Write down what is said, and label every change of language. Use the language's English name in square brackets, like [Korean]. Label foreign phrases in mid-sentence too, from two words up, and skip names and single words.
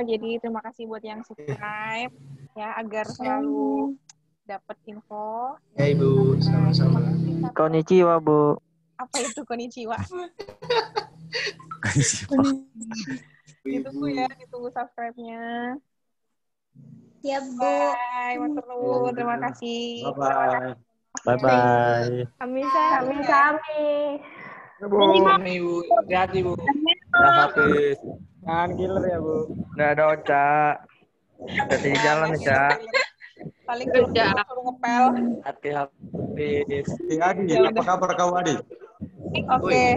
[Indonesian] Jadi terima kasih buat yang subscribe ya agar selalu dapat info. Ya, Ibu. Sama-sama. Konnichiwa, Bu. Apa itu konnichiwa? Ditunggu ya, ditunggu subscribe-nya. Siap, Bu. Bye, [Javanese] matur nuwun. [Indonesian] Terima kasih. [English] Bye-bye. Bye-bye. [Javanese] Sami-sami. [Indonesian] Bu. Ibu. Hati-hati, Bu. Ya, Hafiz. Jangan killer ya, Bu. Nggak ada Oca. Hati di jalan, Oca. Paling kalau suruh ngepel. Hati-hati. Adi, apa kabar kau, Adi? Oke.